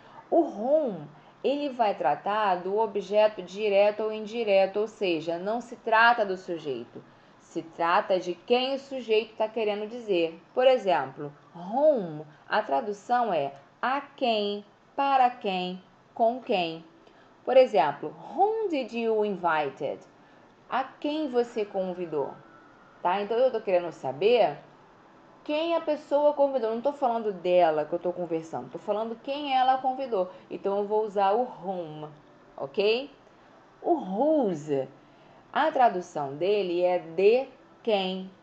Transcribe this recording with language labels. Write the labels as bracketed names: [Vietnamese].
[Portuguese] O whom, ele vai tratar do objeto direto ou indireto, ou seja, não se trata do sujeito. Se trata de quem o sujeito está querendo dizer. Por exemplo, whom, a tradução é a quem, para quem, com quem. Por exemplo, [English] whom did you invited? [Portuguese] A quem você convidou? Tá? Então eu estou querendo saber quem a pessoa convidou. Não estou falando dela que eu estou conversando, estou falando quem ela convidou. Então eu vou usar o whom, ok? O whose, a tradução dele é de quem.